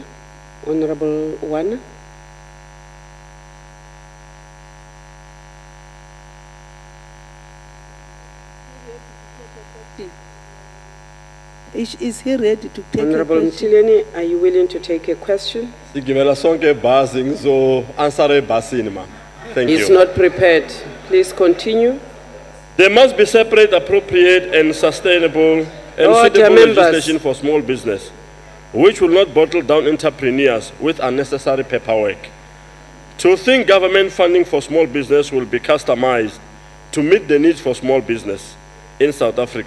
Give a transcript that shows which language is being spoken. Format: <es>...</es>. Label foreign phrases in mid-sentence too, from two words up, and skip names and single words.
<en>Honorable Wana. Is he ready to take Honorable a question? Tileni, are you willing to take a question?</en> <zu>Sigimela sonke basing so answer basini ma.</zu> <en>Thank He's you. not prepared. Please continue. There must be separate, appropriate, and sustainable and Order, suitable members. legislation for small business, which will not bottle down entrepreneurs with unnecessary paperwork. To think government funding for small business will be customized to meet the needs for small business in South Africa.</en>